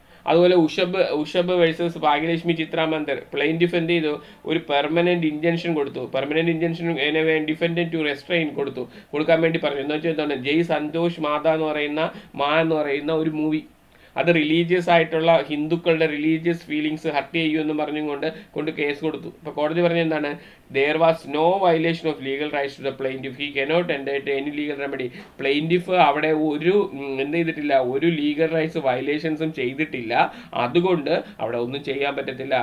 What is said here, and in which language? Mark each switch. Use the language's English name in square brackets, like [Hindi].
[Malayalam] അതുപോലെ ഉഷബ് versus Bhagyalakshmi ചിത്രാമന്ദർ, plaintiff എന്ത് ചെയ്തു, ഒരു പെർമനന്റ് ഇൻജൻഷൻ കൊടുത്തു. പെർമനന്റ് ഇൻജൻഷൻ ഡിഫൻഡന്റ് ടു റെസ്ട്രെയിൻ കൊടുക്കാൻ വേണ്ടി പറഞ്ഞു. എന്ന് വെച്ചാൽ എന്താണ്, ജയ് സന്തോഷ് എന്ന് പറയുന്ന ഒരു മൂവി, അത് റിലീജിയസ് ആയിട്ടുള്ള ഹിന്ദുക്കളുടെ റിലീജിയസ് ഫീലിങ്സ് ഹർട്ട് ചെയ്യുമെന്ന് കൊണ്ട് കേസ് കൊടുത്തു. അപ്പോൾ കോടതി പറഞ്ഞ എന്താണ്, [English] there was no violation of legal rights to the plaintiff, he cannot enter any legal remedy. [Malayalam] Plaintiff അവിടെ എന്ത് ചെയ്തിട്ടില്ല, ഒരു ലീഗൽ റൈറ്റ്സ് വയലേഷൻസും ചെയ്തിട്ടില്ല, അതുകൊണ്ട് അവിടെ ഒന്നും ചെയ്യാൻ പറ്റത്തില്ല.